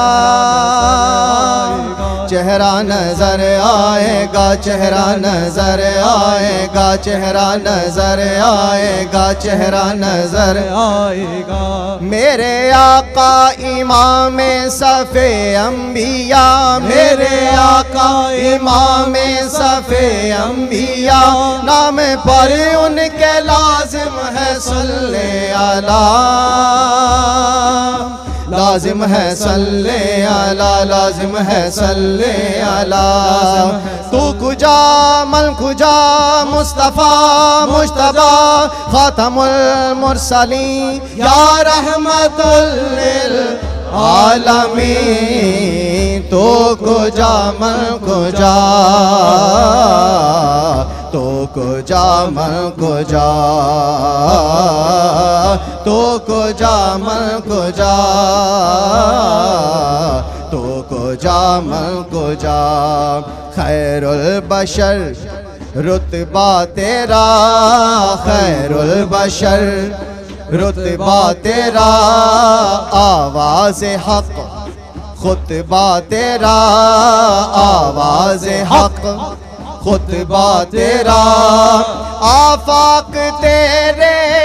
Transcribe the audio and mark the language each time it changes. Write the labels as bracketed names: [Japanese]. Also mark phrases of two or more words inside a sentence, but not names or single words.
[Urdu] چہرہ نظر آئے گا چہرہ نظر آئے گا چہرہ نظر آئے گا چہرہ نظر آئے گا میرے آقا امام صف انبیاء میرے آقا امام صف انبیاء نام پر ان کے لازم ہے [Arabic] صلی علی [Urdu] لازم ہے [Arabic] صلی علی [Urdu] لازم ہے [Arabic] صلی علی [Persian] تو کجا من کجا [Urdu] مصطفیٰ مجتبیٰ خاتم [Arabic] المرسلین یا رحمت للعالمین [Persian] تو کجا من کجا تو کجا من کجا تو کجا من کجا تو کجا من کجا [Urdu] خیر البشر رتبہ تیرا خیر البشر رتبہ تیرا آواز حق خطبہ تیرا آواز حق خطبہ تیرا آفاق تیرے